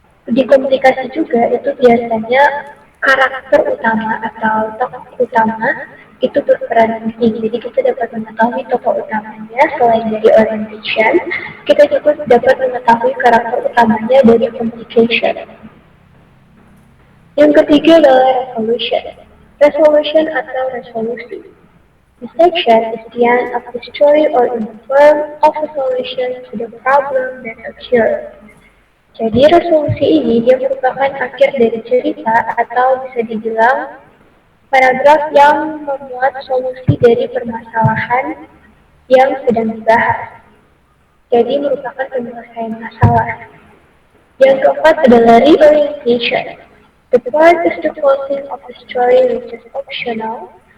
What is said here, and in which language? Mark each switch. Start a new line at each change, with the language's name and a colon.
Indonesian: Di komplikasi juga itu biasanya karakter utama atau tokoh utama itu berperan penting. Jadi kita dapat mengetahui tokoh utamanya selain dari orientation, kita juga dapat mengetahui karakter utamanya dari complication. Yang ketiga adalah resolution. Resolution atau resolusi.
English: The section is the end of the story or in the form of a solution to the problem that occurred.
Indonesian: Jadi resolusi ini dia merupakan akhir dari cerita atau bisa dibilang paragraf yang memuat solusi dari permasalahan yang sedang dibahas. Jadi merupakan penyelesaian masalah. Yang keempat adalah reorientation.
English: The part is the closing of the story which is optional.